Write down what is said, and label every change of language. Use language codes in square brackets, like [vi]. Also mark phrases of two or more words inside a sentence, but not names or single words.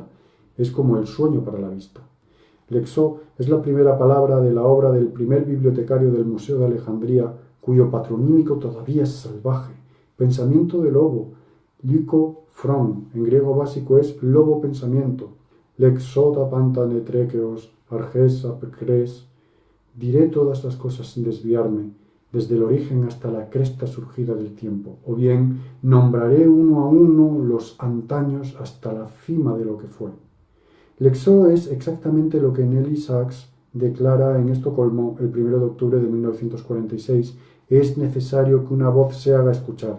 [es] Es como el sueño para la vista. Lexo es la primera palabra de la obra del primer bibliotecario del Museo de Alejandría, cuyo patronímico todavía es salvaje. Pensamiento de lobo. Licofrón, en griego básico, es lobo pensamiento. [el] Λέξω τὰ πάντα νητρεκέως, ἀρχῆς ἀπ' ἄκρας. [es] Diré todas las cosas sin desviarme, desde el origen hasta la cresta surgida del tiempo, o bien nombraré uno a uno los antaños hasta la cima de lo que fue. Lexo es exactamente lo que Nelly Sachs declara en Estocolmo el 1 de octubre de 1946, es necesario que una voz se haga escuchar.